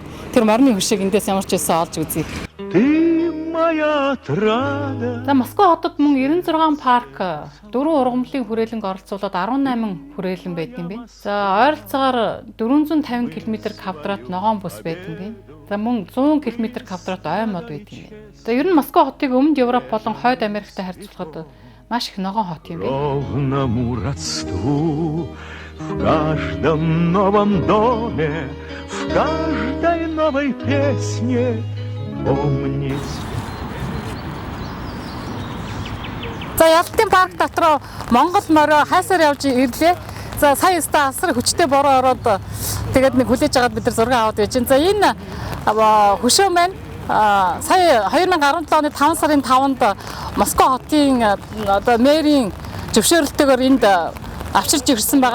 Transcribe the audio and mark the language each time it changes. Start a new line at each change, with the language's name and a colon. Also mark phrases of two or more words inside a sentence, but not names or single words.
Mongolian: Тэр морины хөшөөг эндээс ямар ч байсан олж үзье. За Москва хотод мөн 96 парк 4 ургамлын хүрээлэнг оролцуулаад 18 хүрээлэн байдаг юм байна. За ойролцоогоор 450 км квадрат ногоон бүс байдаг юм байна. За мөн 100 км квадрат ой мод байдаг юм байна. За ер нь Москва хотыг Өмнөд Европ болон Хойд Америктай харьцуулахад маш их ногоон хот юм байна.
Russian: В каждом новом доме, в каждой новой песне помнить.
Mongolian: За ялтын парк дотроо Монгол морио хайсаар явж ирлээ. За сая өстө асар хүчтэй бороо ороод тэгээд нэг хүлээж агаад бид нар зураг аваад байж. За энэ хөшөө маань сая 2017 оны 5 сарын 5-нд Москва хотын одоо мэрийн зөвшөөрлөлтөөр энд авчирч ирсэн байгаа.